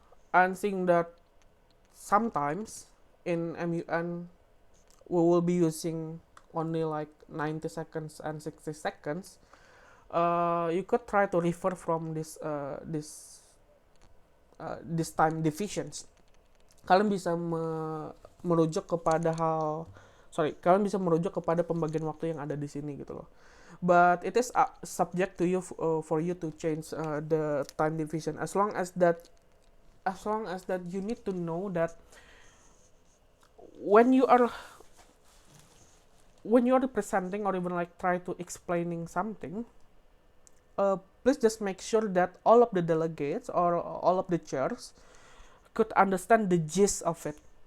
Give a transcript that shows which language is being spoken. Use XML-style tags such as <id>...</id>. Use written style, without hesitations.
<en>And seeing that sometimes in MUN we will be using only like 90 seconds and 60 seconds, you could try to refer from this time divisions.</en> <id>Kalian bisa merujuk kepada kalian bisa merujuk kepada pembagian waktu yang ada di sini gitu loh.</id> <en>But it is subject to you for you to change the time division, as long as that you need to know that when you are presenting or even like try to explaining something, please just make sure that all of the delegates or all of the chairs could understand the gist of it.</en>